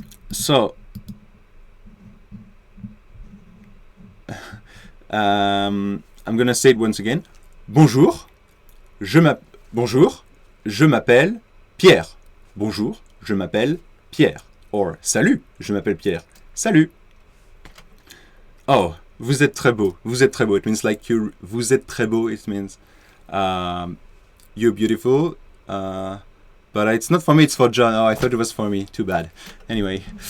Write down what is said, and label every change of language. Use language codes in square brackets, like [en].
[en] So I'm gonna say it once again. [fr] Bonjour, je m'appelle Pierre. Bonjour, je m'appelle Pierre. Or salut, je m'appelle Pierre. Salut. Oh, vous êtes très beau. Vous êtes très beau. [en] It means like [fr] vous êtes très beau. [en] It means you're beautiful. But it's not for me, it's for John. Oh, I thought it was for me. Too bad. Anyway.